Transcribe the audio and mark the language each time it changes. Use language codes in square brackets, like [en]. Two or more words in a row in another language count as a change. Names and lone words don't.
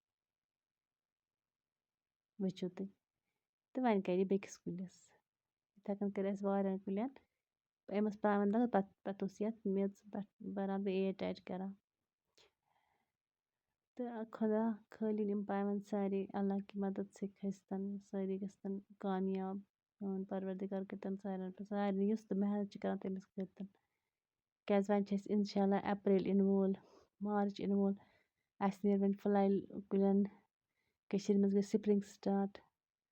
[ks] وٕچھِو تُہۍ تہٕ وۄنۍ کَرِ یہِ بیٚکِس کُلِس. یِتھَے کٔنۍ کٔر اَسہِ واریاہَن کُلٮ۪ن أمۍ ٲس پایونٛد لَگان پَتہٕ اوس یَتھ میٚژ پٮ۪ٹھ بَران بیٚیہِ [en] air tight [ks] کَران. تہٕ خۄدا کھٲلِن یِم پایونٛد سارے [ur] اللہ کی مدد سے [ks] کھٔسۍتَن سٲری گژھتَن کامیاب. میون پَروَردِگار کٔرۍتَن سارنٕے یُس تہِ محنت چھِ کَران تٔمِس کٔرۍتَن. کیٛازِ وۄنۍ چھِ اَسہِ اِنشاء اللہ اٮ۪پریل یِنہٕ وول مارٕچ یِنہٕ وول. اَسہِ نیرِ وۄنۍ پھٕلَے کُلٮ۪ن. کٔشیٖرِ منٛز گٔے [en] spring start.